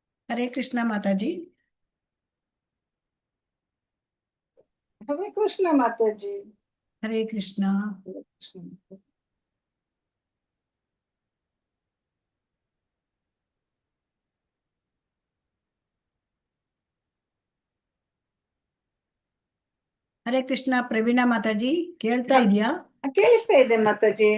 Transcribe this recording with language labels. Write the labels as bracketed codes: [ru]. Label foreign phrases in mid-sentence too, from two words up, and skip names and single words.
[hi] हरे कृष्णा माता जी। हरे कृष्ण माता जी। हरे कृष्णा। हरे कृष्ण। [kn] ಹರೇ ಕೃಷ್ಣ ಪ್ರವೀಣಾ ಮಾತಾಜಿ, ಕೇಳ್ತಾ ಇದೆಯಾ? ಕೇಳಿಸ್ತಾ ಇದೆ ಮಾತಾಜಿ.